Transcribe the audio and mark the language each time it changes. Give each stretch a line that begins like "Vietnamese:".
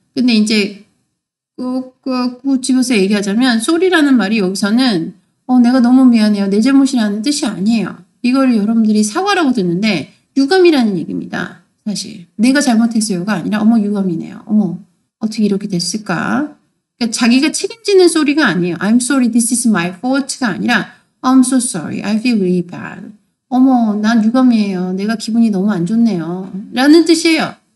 Korean: 근데 이제 꼭 집어서 얘기하자면 sorry라는 말이 여기서는 내가 너무 미안해요. 내 잘못이라는 뜻이 아니에요. 이거를 여러분들이 사과라고 듣는데 유감이라는 얘기입니다. 사실 내가 잘못했어요가 아니라 어머 유감이네요. 어머 어떻게 이렇게 됐을까? 그러니까 자기가 책임지는 소리가 아니에요.
English: I'm sorry, this is my fault
Korean: 가 아니라
English: I'm so sorry, I feel really bad.
Korean: 어머 난 유감이에요. 내가 기분이 너무 안 좋네요. 라는 뜻이에요.